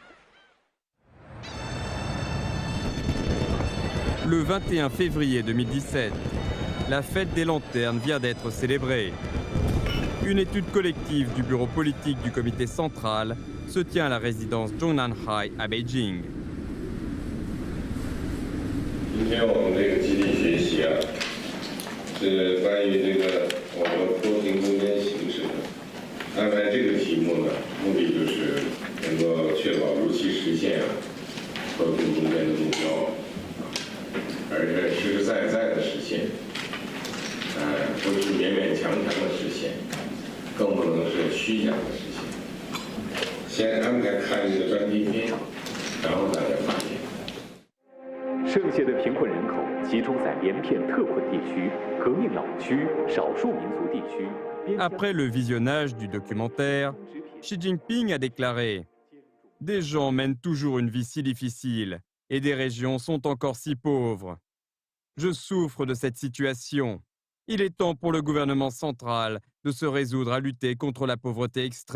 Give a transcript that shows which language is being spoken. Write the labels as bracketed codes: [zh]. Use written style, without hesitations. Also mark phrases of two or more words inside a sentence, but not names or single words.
[fr] Le 21 février 2017, la fête des lanternes vient d'être célébrée. Une étude collective du bureau politique du comité central se tient à la résidence Zhongnanhai à Beijing. [zh] 今天我们这个集体学习啊，是关于这个我们脱贫攻坚形势的。安排这个题目呢，目的就是能够确保如期实现脱贫攻坚的目标，而且实实在在的实现，不是勉勉强强的实现，更不能是虚假的实现。先安排看一个专题片，然后大家发现，剩下的贫困人口集中在连片特困地区、革命老区、少数民族地区。 [fr] Après le visionnage du documentaire, Xi Jinping a déclaré « Des gens mènent toujours une vie si difficile et des régions sont encore si pauvres. Je souffre de cette situation. Il est temps pour le gouvernement central de se résoudre à lutter contre la pauvreté extrême.